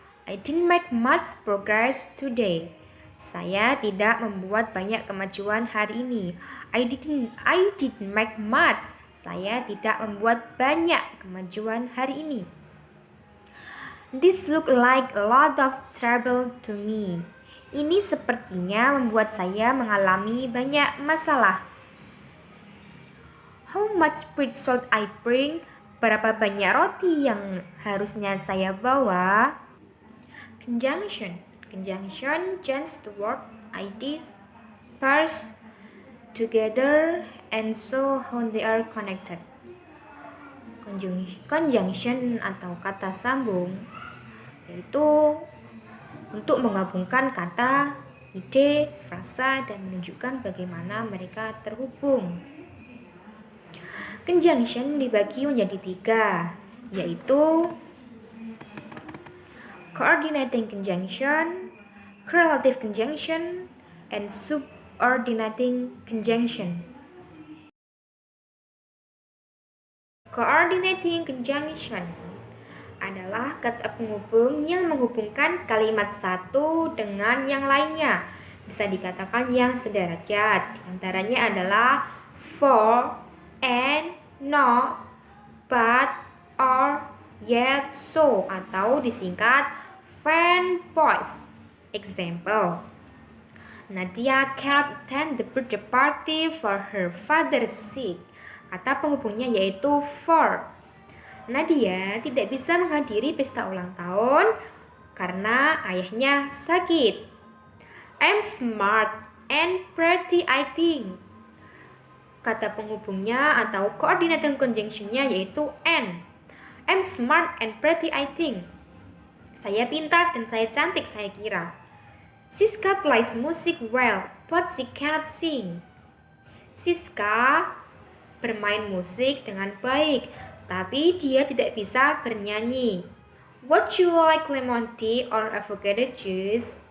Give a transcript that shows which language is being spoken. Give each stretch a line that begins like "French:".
English: I didn't make much progress today.
Indonesian: Saya tidak membuat banyak kemajuan hari ini.
English: I didn't make much.
Indonesian: Saya tidak membuat banyak kemajuan hari ini.
English: This look like a lot of trouble to me.
Indonesian: Ini sepertinya membuat saya mengalami banyak masalah.
English: How much bread should I bring?
Indonesian: Berapa banyak roti yang harusnya saya bawa?
English: Conjunction joins the word ideas, pairs together and show how they are connected.
Indonesian: Conjunction atau kata sambung yaitu untuk menggabungkan kata, ide, frasa dan menunjukkan bagaimana mereka terhubung. Conjunction dibagi menjadi 3, yaitu coordinating conjunction, correlative conjunction, and subordinating conjunction. Coordinating conjunction adalah kata penghubung yang menghubungkan kalimat satu dengan yang lainnya. Bisa dikatakan yang sederajat. Antaranya adalah for, and, not, but, or, yet, so, atau disingkat fan boys.
English: Example, Nadia cannot attend the birthday party for her father's sick.
Indonesian: Kata penghubungnya yaitu for. Nadia tidak bisa menghadiri pesta ulang tahun karena ayahnya sakit.
English: I'm smart and pretty I think.
Indonesian: Kata penghubungnya atau coordinating conjunctionnya yaitu and.
English: I'm smart and pretty I think.
Indonesian: Saya pintar dan saya cantik saya kira.
English: Siska plays music well, but she cannot sing.
Indonesian: Siska bermain musik dengan baik, tapi dia tidak bisa bernyanyi.
English: Would you like lemon tea or avocado juice?